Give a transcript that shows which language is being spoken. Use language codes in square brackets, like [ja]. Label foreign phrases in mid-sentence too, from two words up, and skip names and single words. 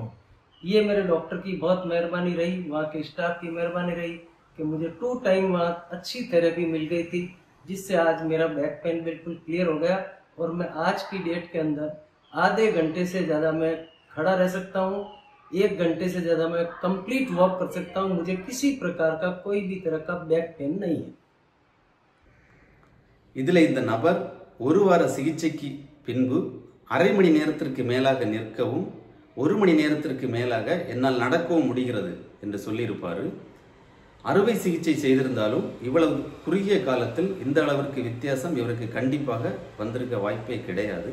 [hi] ये मेरे डॉक्टर की बहुत मेहरबानी रही, वहाँ के स्टाफ की मेहरबानी रही कि मुझे 2 टाइम वहाँ अच्छी थेरेपी मिल गई थी, जिससे आज मेरा [en] back pain [hi] बिल्कुल क्लियर हो गया। और मैं आज की डेट के अंदर आधे घंटे से ज़्यादा मैं खड़ा रह सकता हूँ, 1 घंटे से ज़्यादा मैं [en] complete walk [hi] कर सकता हूँ। मुझे किसी प्रकार का कोई भी तरह का [en] back pain [hi] नहीं है। [ta] இதில் இந்த நபர் ஒரு வார சிகிச்சைக்கு பின்பு அரை மணி நேரத்திற்கு மேலாக நிற்கவும் 1 மணி நேரத்திற்கு மேலாக என்னால் நடக்கவும் முடிகிறது என்று சொல்லியிருப்பார். அறுவை சிகிச்சை செய்திருந்தாலும் இவ்வளவு குறுகிய காலத்தில் இந்த அளவிற்கு வித்தியாசம் இவருக்கு கண்டிப்பாக வந்திருக்க வாய்ப்பே கிடையாது.